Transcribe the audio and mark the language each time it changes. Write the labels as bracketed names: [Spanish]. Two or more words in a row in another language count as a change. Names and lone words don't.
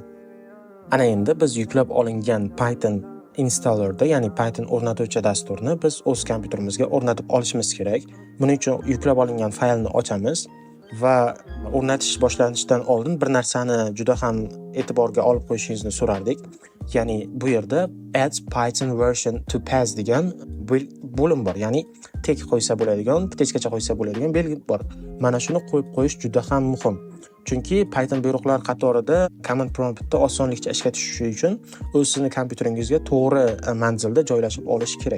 [Uzbek] Ana endi biz yuklab olingan Python installerda, ya'ni Python o'rnatuvchi dasturni biz o'z kompyuterimizga o'rnatib olishimiz kerak. Buning uchun yuklab olingan faylni ochamiz va o'rnatish boshlanishidan oldin bir narsani juda ham e'tiborga olib qo'yishingizni so'rardik. Ya'ni bu yerda [English] add Python version to pass [Uzbek] degan bo'lim bor. Ya'ni tek qo'ysa bo'ladigan, teskchacha qo'ysa bo'ladigan belgi bor. Mana shuni qo'yib qo'yish juda ham muhim. Chunki Python buyruqlar qatorida [English] command promptda [Uzbek] osonlikcha ishga tushishi uchun o'z sizning kompyuteringizga to'g'ri manzilda joylashib olish kerak.